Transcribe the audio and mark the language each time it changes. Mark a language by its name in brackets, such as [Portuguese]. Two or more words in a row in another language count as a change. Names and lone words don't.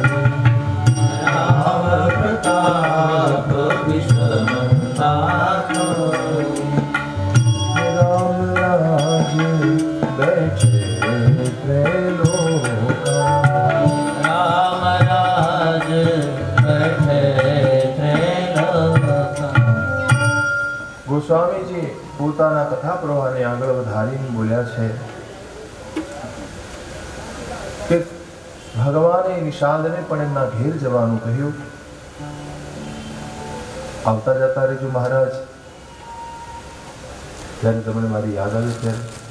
[Awadhi] राम प्रताप विषमता खोई, राम राज बैठे त्रैलोका, राम राज बैठे त्रैलोका। [Gujarati] ગોસ્વામીજી પોતાના કથા પ્રવાહને આગળ વધારીને બોલ્યા છે કે ભગવાને નિષાદને પણ એમના ઘેર જવાનું કહ્યું। આવતા જતા રહેજો મહારાજ, જ્યારે તમને મારી યાદ આવે ત્યારે।